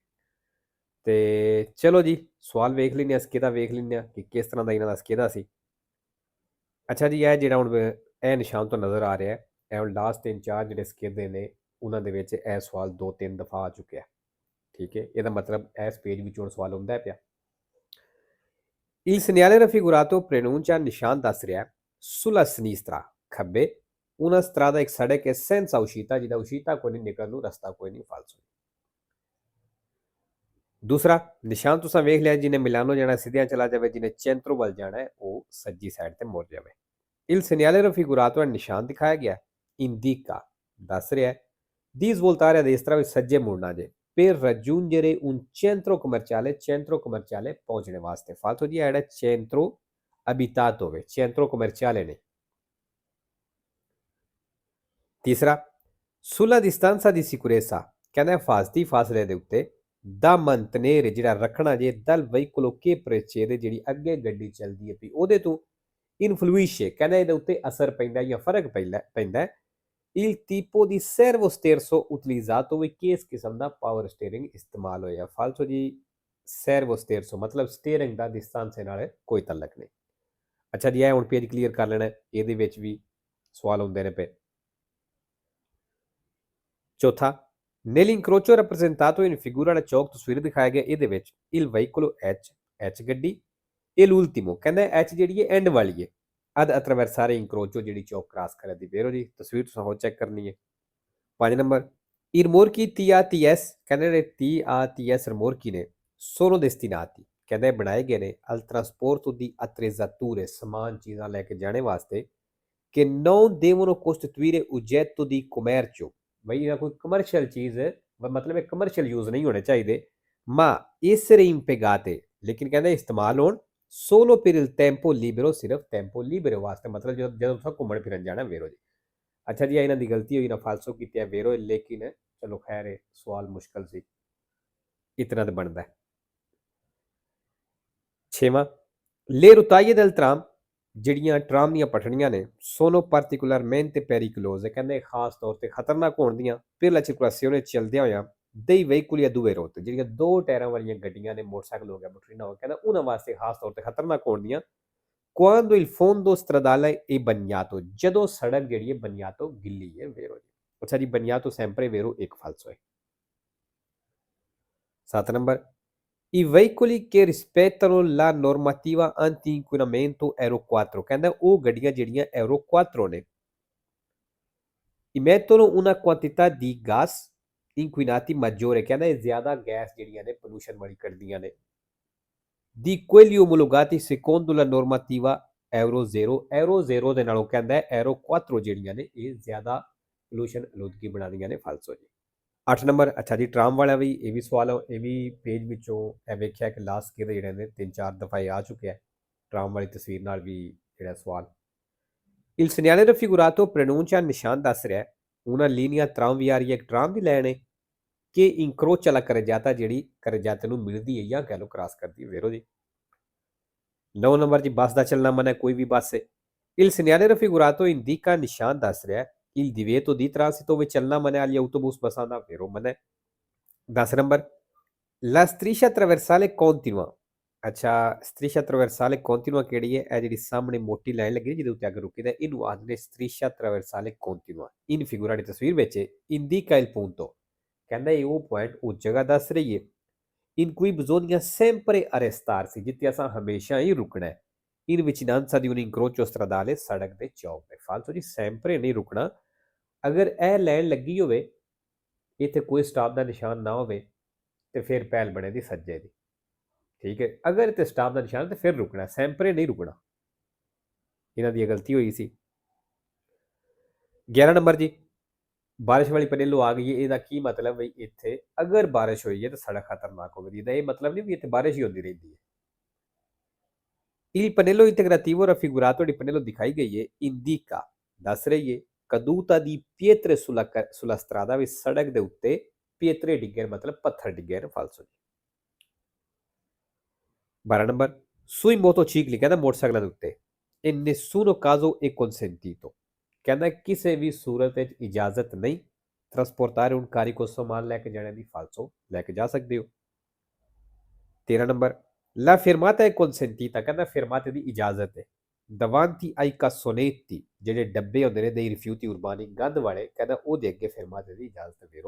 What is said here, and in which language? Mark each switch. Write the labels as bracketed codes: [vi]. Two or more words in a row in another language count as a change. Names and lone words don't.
[pa] ਤੇ ਚਲੋ ਜੀ, ਸਵਾਲ ਵੇਖ ਲੈਂਦੇ ਹਾਂ, ਸਕੇਦਾ ਵੇਖ ਲੈਂਦੇ ਹਾਂ ਕਿ ਕਿਸ ਤਰ੍ਹਾਂ ਦਾ ਇਹਨਾਂ ਦਾ ਸਕੇਦਾ ਸੀ। ਅੱਛਾ ਜੀ, ਇਹ ਜਿਹੜਾ ਹੁਣ ਇਹ ਨਿਸ਼ਾਨ ਤੋਂ ਨਜ਼ਰ ਆ ਰਿਹਾ ਹੈ, ਇਹ ਹੁਣ ਲਾਸਟ 3-4 ਜਿਹੜੇ ਸਕੇਦੇ ਨੇ ਉਹਨਾਂ ਦੇ ਵਿੱਚ ਇਹ ਸਵਾਲ 2-3 ਦਫਾ ਆ ਚੁੱਕਿਆ। ਠੀਕ ਹੈ, ਇਹਦਾ ਮਤਲਬ ਇਸ ਪੇਜ ਵਿੱਚ ਹੁਣ ਸਵਾਲ ਹੁੰਦਾ ਪਿਆ। [it] Il segnale raffigurato preannuncia [pa] ਨਿਸ਼ਾਨ ਦੱਸ ਰਿਹਾ [it] sulla sinistra [pa] ਖੱਬੇ [it] una strada [pa] ਇੱਕ ਸੜਕ ਹੈ [it] senza uscita [pa] ਜਿਹਦਾ uscita ਕੋਈ ਨਹੀਂ, ਨਿਕਲਣ ਨੂੰ ਰਸਤਾ ਕੋਈ ਨਹੀਂ, ਫਾਲਸੋ। ਦੂਸਰਾ ਨਿਸ਼ਾਨ ਤੁਸੀਂ ਵੇਖ ਲਿਆ, ਜਿਹਨੇ ਮਿਲਾਨੋ ਜਾਣਾ ਸਿੱਧਿਆਂ ਚਲਾ ਜਾਵੇ, ਜਿਹਨੇ ਚੈਂਤਰੋ ਵੱਲ ਜਾਣਾ ਹੈ ਉਹ ਸੱਜੀ ਸਾਈਡ ਤੇ ਮੁੜ ਜਾਵੇ। [it] Il segnale raffigurato [pa] ਨਿਸ਼ਾਨ ਦਿਖਾਇਆ ਗਿਆ [it] indica [pa] ਦੱਸ ਰਿਹਾ [it] di svoltare a destra [pa] ਵਿੱਚ ਸੱਜੇ ਮੁੜਨਾ ਜੇ [it] per raggiungere un centro commerciale [pa] ਪਹੁੰਚਣੇ ਵਾਸਤੇ। ਫਾਲਤੂ ਜੀ ਜਿਹੜਾ [it] centro abitato [pa] ਹੋਵੇ, [it] centro commerciale [pa] ਨੇ। ਤੀਸਰਾ [it] sulla distanza di sicurezza [pa] ਕਹਿੰਦਾ ਹਿਫਾਜ਼ਤੀ ਫਾਸਲੇ ਦੇ ਉੱਤੇ ਦਾ ਮੰਤਨੇਰ ਜਿਹੜਾ ਰੱਖਣਾ ਜੇ [it] dal veicolo che precede [pa] ਜਿਹੜੀ ਅੱਗੇ ਗੱਡੀ ਚੱਲਦੀ ਹੈ ਵੀ ਉਹਦੇ ਤੋਂ ਇਨਫਲੂਇਸ਼ੇ ਕਹਿੰਦਾ ਇਹਦੇ ਉੱਤੇ ਅਸਰ ਪੈਂਦਾ ਜਾਂ ਫਰਕ ਪੈਂਦਾ [it] il tipo di servo sterzo utilizzato [pa] ਵੀ ਕਿਸ ਕਿਸਮ ਦਾ [en] power steering [pa] ਇਸਤੇਮਾਲ ਹੋਇਆ। ਫਾਲਤੂ ਜੀ [it] servo sterzo [pa] ਮਤਲਬ ਸਟੀਅਰਿੰਗ ਦਾ ਡਿਸਟੈਂਸ ਨਾਲ ਕੋਈ ਤਾਲੁਕ ਨਹੀਂ। ਅੱਛਾ ਜੀ, ਇਹ ਹੁਣ [en] page clear [pa] ਕਰ ਲੈਣਾ, ਇਹਦੇ ਵਿੱਚ ਵੀ ਸਵਾਲ ਹੁੰਦੇ ਨੇ ਪਏ। ਚੌਥਾ [it] nell'incrocio rappresentato in figura [pa] ਵਾਲਾ ਚੌਕ ਤਸਵੀਰ ਦਿਖਾਇਆ ਗਿਆ, ਇਹਦੇ ਵਿੱਚ [it] il veicolo H [pa] ਗੱਡੀ ਇਹ l'ultimo ਕਹਿੰਦਾ H ਜਿਹੜੀ ਹੈ ਐਂਡ ਵਾਲੀ ਹੈ [it] ad attraversare incrocio [pa] ਜਿਹੜੀ ਚੌਕ ਕ੍ਰਾਸ ਕਰੇ ਦੀ। ਵੇਰੋ ਜੀ ਤਸਵੀਰ ਤੁਸੀਂ ਹੋਰ ਚੈੱਕ ਕਰਨੀ ਹੈ। 5 ਨੰਬਰ [it] i rimorchi TATS [pa] ਕਹਿੰਦੇ ਜਿਹੜੇ TATS rimorchi ਨੇ [it] sono destinati [pa] ਕਹਿੰਦੇ ਬਣਾਏ ਗਏ ਨੇ [it] al trasporto di attrezzature [pa] ਸਮਾਨ ਚੀਜ਼ਾਂ ਲੈ ਕੇ ਜਾਣੇ ਵਾਸਤੇ [it] che non devono costituire oggetto di commercio [pa] ਬਈ ਇਹਦਾ ਕੋਈ ਕਮਰਸ਼ੀਅਲ ਚੀਜ਼ ਮਤਲਬ ਇਹ [en] commercial use [pa] ਨਹੀਂ ਹੋਣੇ ਚਾਹੀਦੇ। [it] ma essere impiegate [pa] ਲੇਕਿਨ ਕਹਿੰਦੇ ਇਸਤੇਮਾਲ ਹੋਣ [it] solo per il tempo libero [pa] ਸਿਰਫ [it] tempo libero [pa] ਵਾਸਤੇ, ਮਤਲਬ ਜਦੋਂ ਤੁਸੀਂ ਘੁੰਮਣ ਫਿਰਨ ਜਾਣਾ। ਵੇਰੋ ਜੀ ਅੱਛਾ ਜੀ, ਇਹਨਾਂ ਦੀ ਗਲਤੀ ਹੋਈ ਨਾ, ਫਾਲਸੋ ਕੀਤੀ ਹੈ ਵੇਰੋ, ਲੇਕਿਨ ਚਲੋ ਖੈਰ ਹੈ, ਸਵਾਲ ਮੁਸ਼ਕਲ ਸੀ, ਇਤਨਾ ਤਾਂ ਬਣਦਾ। 6ਵਾਂ [it] le rotaie del tram [pa] ਜਿਹੜੀਆਂ ਟਰਾਮ ਦੀਆਂ ਪਟੜੀਆਂ ਨੇ [it] sono particolarmente pericolose [pa] ਕਹਿੰਦੇ ਖਾਸ ਤੌਰ ਤੇ ਖਤਰਨਾਕ ਹੋਣ ਦੀਆਂ [it] per la circolazione [pa] ਚੱਲਦਿਆਂ ਹੋਇਆਂ [it] dei veicoli a due ruote [pa] ਜਿਹੜੀਆਂ ਦੋ ਟਾਇਰਾਂ ਵਾਲੀਆਂ ਗੱਡੀਆਂ ਨੇ, ਮੋਟਰਸਾਈਕਲ ਹੋ ਗਿਆ, ਮੋਟਰੀਨਾ ਹੋ ਗਿਆ, ਕਹਿੰਦਾ ਉਹਨਾਂ ਵਾਸਤੇ ਖਾਸ ਤੌਰ ਤੇ ਖਤਰਨਾਕ ਹੋਣ ਦੀਆਂ [it] quando il fondo stradale è bagnato [pa] ਜਦੋਂ ਸੜਕ ਜਿਹੜੀ ਹੈ bagnato ਗਿੱਲੀ ਹੈ। ਵੇਰੋ ਜੀ ਅੱਛਾ ਜੀ, [it] bagnato sempre vero [pa] ਇੱਕ ਫਾਲਸੋ ਹੈ। 7 ਨੰਬਰ [it] i veicoli che rispettano la normativa anti-inquinamento Euro 4 [pa] ਕਹਿੰਦਾ ਉਹ ਗੱਡੀਆਂ ਜਿਹੜੀਆਂ Euro 4 ਨੇ [it] emettono una quantità di gas inquinati maggiore [pa] ਕਹਿੰਦਾ ਇਹ ਜ਼ਿਆਦਾ ਗੈਸ ਜਿਹੜੀਆਂ ਨੇ ਪੋਲੂਸ਼ਨ ਵਾਲੀ ਕੱਢਦੀਆਂ ਨੇ [it] di quelli omologati secondo la normativa Euro 0 [pa] ਦੇ ਨਾਲੋਂ ਕਹਿੰਦਾ Euro 4 ਜਿਹੜੀਆਂ ਨੇ ਇਹ ਜ਼ਿਆਦਾ ਪੋਲੂਸ਼ਨ ਆਲੂਦਗੀ ਬਣਾਉਂਦੀਆਂ ਨੇ। ਫਾਲਸੋ ਜੀ। 8 ਨੰਬਰ ਅੱਛਾ ਜੀ, ਟਰਾਮ ਵਾਲਾ ਵੀ ਇਹ ਵੀ ਸਵਾਲ, ਇਹ ਵੀ ਪੇਜ ਵਿੱਚੋਂ ਇਹ ਵੇਖਿਆ ਕਿ ਲਾਸਟ ਕਿਹਦੇ ਜਿਹੜੇ ਨੇ 3-4 ਦਫਾ ਆ ਚੁੱਕਿਆ ਟਰਾਮ ਵਾਲੀ ਤਸਵੀਰ ਨਾਲ ਵੀ ਜਿਹੜਾ ਸਵਾਲ। [it] il segnale raffigurato preannuncia [pa] ਨਿਸ਼ਾਨ ਦੱਸ ਰਿਹਾ [it] una linea tranviaria [pa] ਇੱਕ ਟਰਾਮ ਦੀ ਲਾਈਨ ਹੈ ਕਿ [it] incrocia la carreggiata [pa] ਜਿਹੜੀ carreggiata ਨੂੰ ਮਿਲਦੀ ਹੈ ਜਾਂ ਕਹਿ ਲਓ ਕ੍ਰਾਸ ਕਰਦੀ ਹੈ। ਵੇਰੋ ਜੀ 9 ਨੰਬਰ ਜੀ ਬੱਸ ਦਾ ਚੱਲਣਾ ਮਨਾ, ਕੋਈ ਵੀ ਬੱਸ ਹੈ। [it] il segnale raffigurato indica [pa] ਨਿਸ਼ਾਨ ਦੱਸ ਰਿਹਾ [it] il divieto di transito [pa] ਵਿੱਚ ਚੱਲਣਾ ਮਨਾ ਵਾਲੀ autobus ਬੱਸਾਂ ਦਾ। ਵੇਰੋ ਮਨਾ। [it] 10 ਨੰਬਰ la striscia traversale continua ਅੱਛਾ, striscia traversale continua [pa] ਕਿਹੜੀ ਹੈ? ਇਹ ਜਿਹੜੀ ਸਾਹਮਣੇ ਮੋਟੀ ਲਾਈਨ ਲੱਗੀ ਜਿਹਦੇ ਉੱਤੇ ਅੱਗੇ ਰੁਕੀ ਦਾ ਇਹਨੂੰ ਆਖਦੇ ਨੇ [it] striscia traversale continua। in figura [pa] ਦੀ ਤਸਵੀਰ ਵਿੱਚ [it] indica il punto [pa] ਕਹਿੰਦਾ ਇਹ ਉਹ ਪੁਆਇੰਟ ਉਹ ਜਗ੍ਹਾ ਦੱਸ ਰਹੀ ਹੈ [it] in cui bisogna sempre arrestarsi [pa] ਜਿੱਥੇ ਅਸਾਂ ਹਮੇਸ਼ਾ ਹੀ ਰੁਕਣਾ ਹੈ [it] in vicinanza di un incrocio stradale [pa] ਸੜਕ ਦੇ ਚੌਕ ਤੇ। ਫਾਲਤੂ ਜੀ sempre ਨਹੀਂ ਰੁਕਣਾ। ਅਗਰ ਇਹ ਲਾਈਨ ਲੱਗੀ ਹੋਵੇ ਇੱਥੇ ਕੋਈ ਸਟਾਪ ਦਾ ਨਿਸ਼ਾਨ ਨਾ ਹੋਵੇ ਤੇ ਫਿਰ ਪਹਿਲ ਬਣੇ ਦੀ ਸੱਜੇ ਦੀ। ਠੀਕ ਹੈ, ਅਗਰ ਇੱਥੇ ਸਟਾਪ ਦਾ ਨਿਸ਼ਾਨ ਤੇ ਫਿਰ ਰੁਕਣਾ, ਸੈਂਪਰੇ ਨਹੀਂ ਰੁਕਣਾ। ਇਹਨਾਂ ਦੀ ਗਲਤੀ ਹੋਈ ਸੀ। 11 ਨੰਬਰ ਜੀ ਬਾਰਿਸ਼ ਵਾਲੀ ਪਨੇਲੋ ਆ ਗਈ ਹੈ, ਇਹਦਾ ਕੀ ਮਤਲਬ ਬਈ ਇੱਥੇ ਅਗਰ ਬਾਰਿਸ਼ ਹੋਈ ਹੈ ਤਾਂ ਸੜਕ ਖਤਰਨਾਕ ਹੋਵੇਗੀ, ਇਹਦਾ ਇਹ ਮਤਲਬ ਨਹੀਂ ਵੀ ਇੱਥੇ ਬਾਰਿਸ਼ ਹੀ ਹੁੰਦੀ ਰਹਿੰਦੀ ਹੈ। [it] Il pannello integrativo raffigurato di pannello [pa] ਦਿਖਾਈ ਗਈ ਹੈ ਇੰਡੀਕਾ ਦੱਸ ਰਹੀ ਹੈ [it] caduta di pietre sulla strada [pa] ਵੀ ਸੜਕ ਦੇ ਉੱਤੇ ਪੀਤਰੇ ਡਿੱਗੇ ਮਤਲਬ ਪੱਥਰ ਡਿੱਗੇ ਨੇ ਫਾਲਸੋ। 12 ਨੰਬਰ [it] sui motocicli [pa] ਕਹਿੰਦਾ ਮੋਟਰਸਾਈਕਲਾਂ ਦੇ ਉੱਤੇ [it] in nessuno caso è consentito [pa] ਕਹਿੰਦਾ ਕਿਸੇ ਵੀ ਸੂਰਤ ਵਿੱਚ ਇਜਾਜ਼ਤ ਨਹੀਂ [it] trasportare un carico [pa] ਸਮਾਨ ਲੈ ਕੇ ਜਾਣੇ ਦੀ ਫਾਲਸੋ ਲੈ ਕੇ ਜਾ ਸਕਦੇ ਹੋ। 13 ਨੰਬਰ [it] la fermata è consentita [pa] ਕਹਿੰਦਾ fermate ਦੀ ਇਜਾਜ਼ਤ ਹੈ [it] davanti ai cassonetti [pa] ਜਿਹੜੇ ਡੱਬੇ ਹੁੰਦੇ ਨੇ [it] dei rifiuti urbani [pa] ਗੰਦ ਵਾਲੇ ਕਹਿੰਦਾ ਉਹਦੇ ਅੱਗੇ fermate ਦੀ ਇਜਾਜ਼ਤ ਦੇਰੋ।